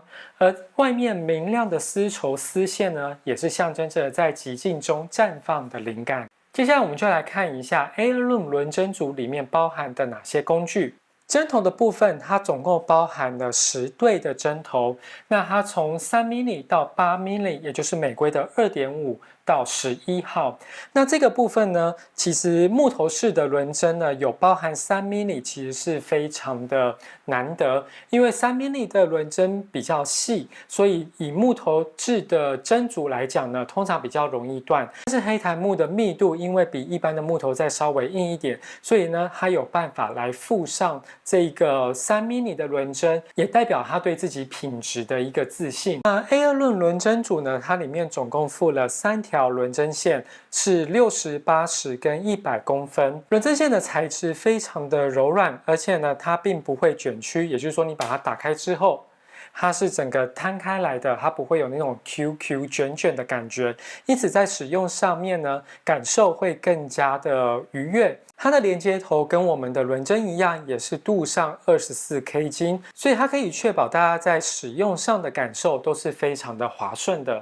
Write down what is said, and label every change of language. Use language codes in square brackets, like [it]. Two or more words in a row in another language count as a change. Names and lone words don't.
[zh] 而外面明亮的絲綢絲線呢，也是象徵着在寂靜中綻放的靈感。接下來我們就來看一下 Heirloom 輪針組裡面包含的哪些工具。針頭的部分，它總共包含了10對的針頭，那它從3 mm 到8 mm， 也就是美規的2.5到11號。那這個部分呢，其實木頭式的輪針呢，有包含3 mm， 其實是非常的難得，因為3 mm 的輪針比較細，所以以木頭制的針組來講呢，通常比較容易斷。但是黑檀木的密度因為比一般的木頭再稍微硬一點，所以呢，它有辦法來附上這個3 mm 的輪針，也代表它對自己品質的一個自信。那 Heirloom 輪針組呢，它裡面總共附了3條輪針線，是60、80跟100公分。輪針線的材質非常的柔軟，而且呢，它並不會捲曲，也就是說，你把它打開之後，它是整個攤開來的，它不會有那種 QQ 捲捲的感覺，因此在使用上面呢，感受會更加的愉悅。它的連接頭跟我們的輪針一樣，也是鍍上24K 金，所以它可以確保大家在使用上的感受都是非常的滑順的。